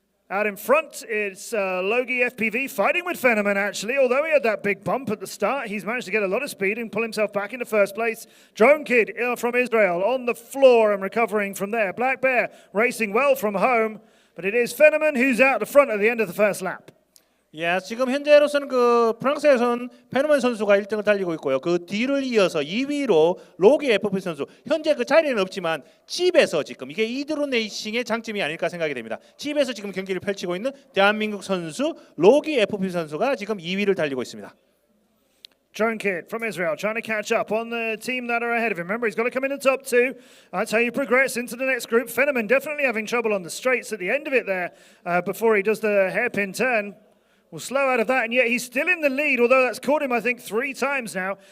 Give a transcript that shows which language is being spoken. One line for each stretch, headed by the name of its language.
English: Out in front, it's Logie FPV fighting with Fenneman, actually. Although he had that big bump at the start, he's managed to get a lot of speed and pull himself back into first place. Drone Kid from Israel on the floor and recovering from there. Black Bear racing well from home, but it is Fenneman who's out the front at the end of the first lap.
Korean: 예, 지금 현재로서는 그 프랑스에서는 페노맨 선수가 1등을 달리고 있고요. 그 뒤를 이어서 2위로 로기 FP 선수. 현재 그 자리는 없지만 집에서 지금 이게 이드론 레이싱의 장점이 아닐까 생각이 됩니다. 집에서 지금 경기를 펼치고 있는 대한민국 선수 로기 FP 선수가 지금 2위를 달리고 있습니다.
English: Drone Kid from Israel trying to catch up on the team that are ahead of him. Remember, he's got to come in the top 2. That's how you progress into the next group. Fenneman definitely having trouble on the straights at the end of it there before he does the hairpin turn. Will slow out of that, and yet he's still in the lead, although that's caught him, I think, 3 times now.